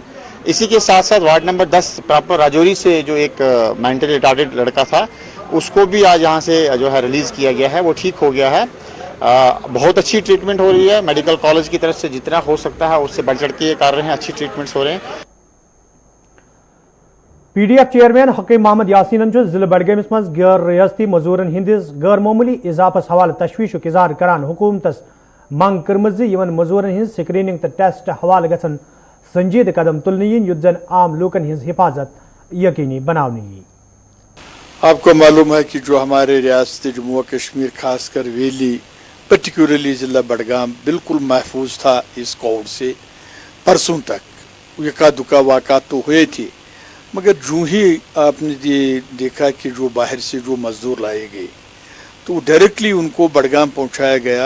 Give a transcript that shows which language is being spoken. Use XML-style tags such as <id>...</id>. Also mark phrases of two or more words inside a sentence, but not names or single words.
<hi>इसी के साथ साथ</hi> <en>ward number</en> <hi>10 प्रॉपर राजौरी से जो एक</hi> <en>mentally retarded</en> <hi>लड़का था, उसको भी आज यहाँ से जो है रिलीज़ किया गया है, वो ठीक हो गया है। बहुत अच्छी ट्रीटमेंट हो रही है।</hi> <en>medical college</en> <hi>की तरफ से जितना हो सकता है उससे बढ़ चढ़ के कर रहे हैं, अच्छी ट्रीटमेंट्स हो रहे हैं।</hi> <en>PDF chairman</en> <ks>हकीम मोहम्मद यासीन जिले बडगमिस मज गैर रियासती मजूरन हंदिस गैर मामूली इजाफस हवाले तशवीशुक इजहार करान हुकूमतस मंग कर्मज मजूरन हज स्क्रीनिंग तो टेस्ट हवाले गसन संजीद कदम तुलने युत जन आम लोकन हज हिफाजत यकीनी बनाने।</ks> <hi>आपको मालूम है कि जो हमारे रियासत जम्मू कश्मीर खासकर</hi> <en>valley particularly</en> <hi>ज़िला बडगाम बिल्कुल महफूज था इस कोविड से। परसों तक यका दुका वाक़ात तो हुए थे, मगर जो ही आपने ये देखा कि जो बाहर से जो मज़दूर लाए गए तो डायरेक्टली उनको बडगाम पहुंचाया गया।</hi>